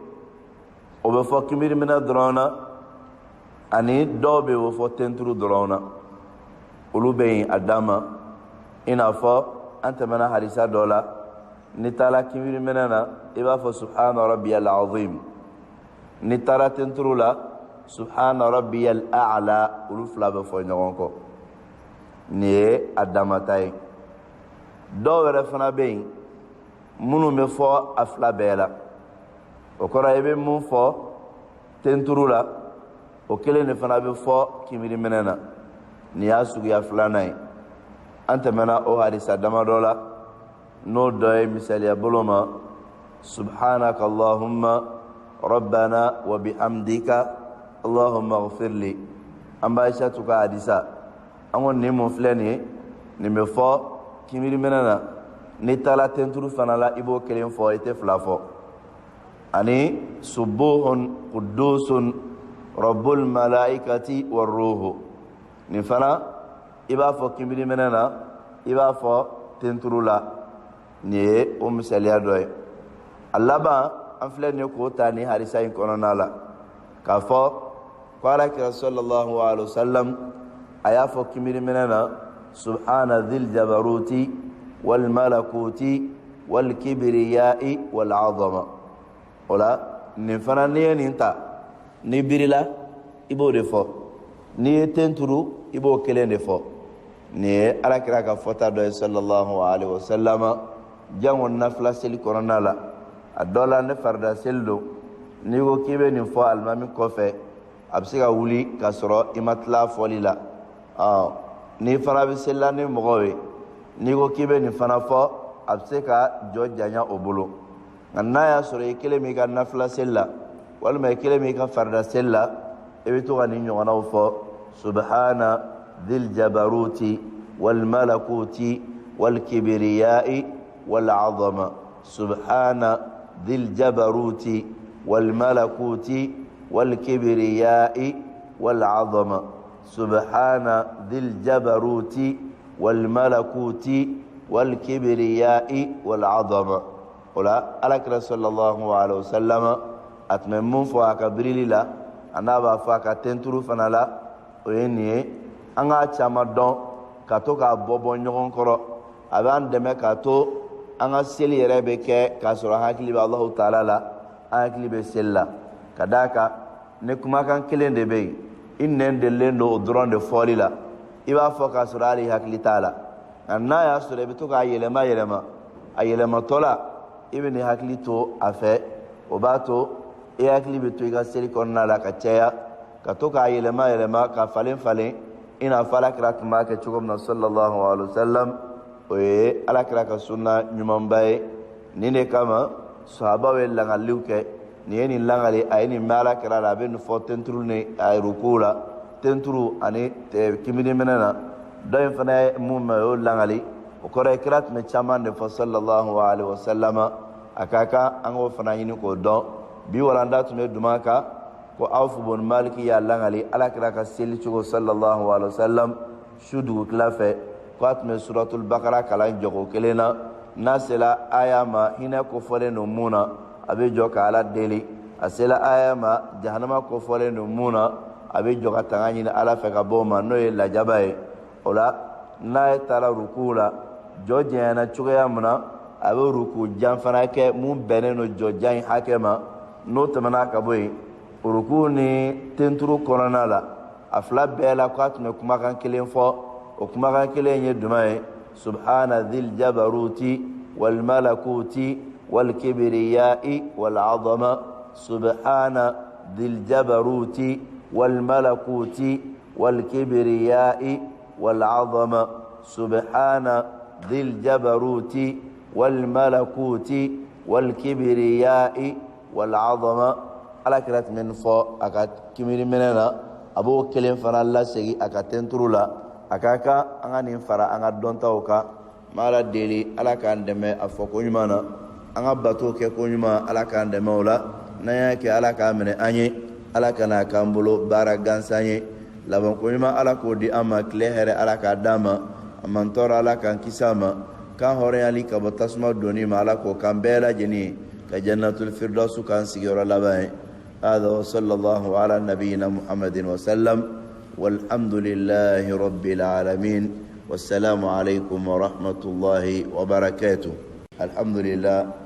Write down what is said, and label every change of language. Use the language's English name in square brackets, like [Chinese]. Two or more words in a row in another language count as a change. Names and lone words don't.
[Bambara] o bɛ fɔ kimiriminɛ dɔrɔn na ani dɔw bɛ yen o bɛ fɔ tenturu dɔrɔn na olu bɛ yen a dan ma i n'a fɔ an tɛmɛna hadisa dɔ la ni taara kimiriminɛ na i b'a fɔ [Arabic] سبحان ربي العظيم [Bambara] ni taara tenturu la [Arabic] سبحان ربي الأعلى [Bambara] olu fila bɛ fɔ ɲɔgɔn kɔ nin ye a damata ye dɔw yɛrɛ fana bɛ yen minnu bɛ fɔ a fila bɛɛ la o kɔrɔ i bɛ mun fɔ tenturu la o kelen de fana bɛ fɔ kimiriminɛ na nin y'a suguya filanan ye an tɛmɛna o hadisa damadɔ la n'o dɔ ye misaliya bolo ma [Arabic] سبحانك اللهم ربنا وبحمدك اللهم اغفر لي [Bambara] an b'a aishatu ka hadisa an ko nin mun filɛ nin ye nin bɛ fɔ kimiriminɛ na ni taara tenturu fana la i b'o kelen fɔ i tɛ fila fɔ ani [Arabic] سبوح قدوس رب الملائكة والروح [Bambara] nin fana i b'a fɔ kimiriminɛ na i b'a fɔ tenturu la nin ye o misaliya dɔ ye a laban an filɛ nin ye k'o ta nin hadisa in kɔnɔna la k'a fɔ ko alakira [Arabic] صلى الله عليه وسلم [Bambara] a y'a fɔ kimiriminɛ na [Arabic] سبحان ذي الجبروت والملكوت والكبرياء والعظمة [Bambara] o la nin fana n'i ye nin ta n'i birila i b'o de fɔ n'i ye tenturu i b'o kelen de fɔ nin ye alakira ka fɔta dɔ ye [Arabic] صلى الله عليه وسلم [Bambara] jango nafila seli kɔnɔna la a dɔ la ne farida seli don n'i ko k'i bɛ nin fɔ alimami kɔfɛ a bɛ se ka wuli k'a sɔrɔ i ma tila fɔli la n'i fana bɛ seli la ni mɔgɔw ye n'i ko k'i bɛ nin fana fɔ a bɛ se ka jɔ janya o bolo nka n'a y'a sɔrɔ i kelen min ka nafila seli la walima i kelen min ka farida seli la i bɛ to ka nin ɲɔgɔnnaw fɔ [Arabic] سبحان ذي الجبروت والملكوت والكبرياء والعظمة سبحان ذي الجبروت والملكوت والكبرياء والعظمة سبحان ذي الجبروت والملكوت والكبرياء والعظمة [Bambara] ola alakira [Arabic] صلى الله عليه وسلم [Bambara] a tun bɛ mun fɔ a ka birili la a n'a b'a fɔ a ka tenturu fana la o ye nin ye an k'a caman dɔn ka to k'a bɔ ɲɔgɔn kɔrɔ a b'an dɛmɛ k'a to an ka seli yɛrɛ bɛ kɛ k'a sɔrɔ an hakili bɛ Allahu taala la an hakili bɛ seli la ka d'a kan ni kumakan kelen de bɛ yen i nɛn delilen don o dɔrɔn de fɔli la i b'a fɔ k'a sɔrɔ hali hakili t'a la nka n'a y'a sɔrɔ i bɛ to k'a yɛlɛma yɛlɛma a yɛlɛmatɔ la i bɛ nin hakili to a fɛ o b'a to i hakili bɛ to i ka seli kɔnɔna la ka caya ka to k'a yɛlɛma yɛlɛma ka falen falen i n'a fɔ alakira tun b'a kɛ cogo min na [Arabic] صلى الله عليه وسلم [Bambara] o ye alakira ka sunna ɲumanba ye nin de kama sahabaw ye langaliw kɛ nin ye nin langali a ye nin mɛn alakira la a bɛ nin fɔ tenturu ni a ye ruku la tenturu ani kimiriminɛ na dɔ in fana ye mun mɛn o y'o langali o kɔrɔ ye kira tun bɛ caman de fɔ [Arabic] صلى الله عليه وسلم [Bambara] a ka kan an k'o fana ɲini k'o dɔn bi walanda tun bɛ duma kan ko Awfu bun Maliki y'a langali alakira ka seli cogo [Arabic] صلى الله عليه وسلم [Bambara] su dugutila fɛ ko a tun bɛ suratul bakara kalan jogo kelen na n'a sela aya ma hinɛ kofɔlen don mun na a bɛ jɔ ka ala deli a sela aya ma jahanama kofɔlen don mun na a bɛ jɔ ka tanga ɲini ala fɛ ka bɔ o ma n'o ye lajaba ye o la n'a ye taara ruku la jɔ janyana cogoya min na a bɛ ruku jan fana kɛ mun bɛnnen don jɔ jan in hakɛ ma n'o tɛmɛna ka bɔ yen ruku ni tenturu kɔnɔna la a fila bɛɛ la ko a tun bɛ kumakan kelen fɔ o kumakan kelen ye jumɛn ye [Arabic] سبحان ذي الجبروت والملكوت والكبرياء والعظمة سبحان ذي الجبروت والملكوت والكبرياء والعظمة سبحان ذي الجبروت والملكوت والكبرياء والعظمة [Bambara] alakira tun bɛ nin fɔ a ka kimiriminɛ na a b'o kelen fana lasegin a ka tenturu la a ka kan an ka nin fara an ka dɔntaw kan mala deli ala kan deme afoko nyumana anga bato ke ko nyuma ala kan deme wala naya ke ala ka mene anye ala kana kambulo bara gansanye laban ko nyuma ala ko di ama klehere ala ka dama amantora ala kan kisama kan hore ali ka batasma doni ma ala ko kan bela jeni ka jannatul firdaus kan sigiro labai [Arabic] هذا وصلى الله على نبينا محمد وسلم والحمد لله رب العالمين والسلام عليكم ورحمة الله وبركاته. الحمد لله.